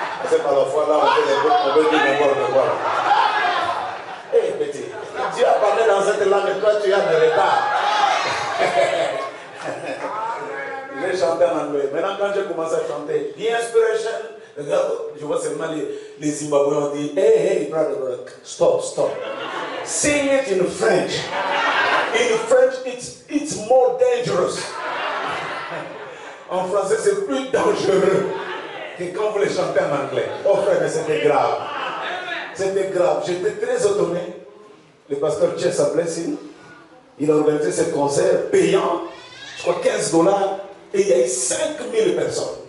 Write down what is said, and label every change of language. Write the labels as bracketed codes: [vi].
[fr] C'est par la foi, là, on veut dire n'importe quoi. Hé, petit, Dieu a parlé dans cette langue, toi, tu as un retard. J'ai chanté en anglais. Maintenant, quand j'ai commencé à chanter, The Inspiration, je vois seulement les Zimbabwéens dit, [en] hey, brother, stop. Sing it in French. In French, it's more dangerous. [fr] En français, c'est plus dangereux que quand vous les chantez en anglais. Oh frère, mais c'était grave. C'était grave. J'étais très étonné. Le pasteur Chessa Blessing, il a organisé ce concert payant, je crois $15, et il y a eu 5000 personnes.